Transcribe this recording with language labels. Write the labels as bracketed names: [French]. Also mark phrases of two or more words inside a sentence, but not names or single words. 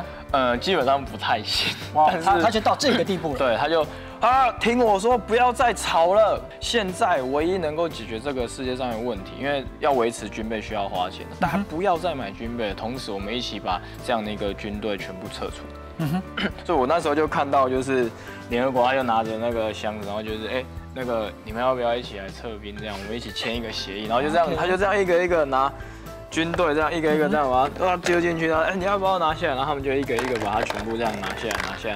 [Chinese] 基本上不太行。哇，他就到這個地步了。對，他就。聽我說，不要再吵了。現在唯一能夠解決這個世界上的問題，因為要維持軍備需要花錢，大家不要再買軍備，同時我們一起把這樣的一個軍隊全部撤出。所以我那時候就看到，就是聯合國他就拿着那個箱子，然後就是那个你们要不要一起来撤兵？这样我们一起签一个协议，然后就这样，他就这样一个一个拿。军队这样一个一个这样把它丢进去，然后你要不要拿下来？然后他们就一个一个把它全部这样拿下来。